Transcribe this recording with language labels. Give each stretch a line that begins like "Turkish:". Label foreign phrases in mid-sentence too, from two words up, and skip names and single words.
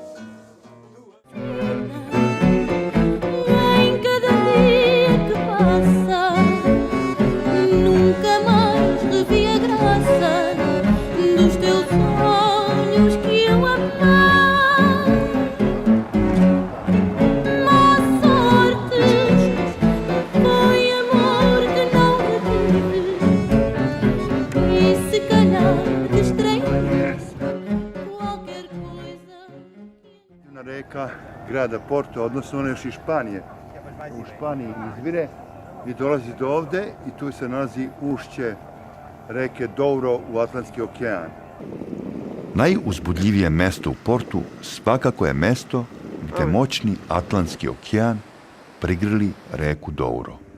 Portuguese: Em cada dia que passa, nunca mais revi a graça dos teus olhos que eu amava. Má sorte, foi amor que não retive, e se calhar distraí-se qualquer coisa.
Serbian: Reka grada Porto, odnosno ona još iz Španije. U Španiji izvire i dolazi do ovde i tu se nalazi ušće reke Douro u Atlantski okean. Najuzbudljivije mesto u Portu svakako je mesto gde moćni Atlantski okean prigrli reku Douro.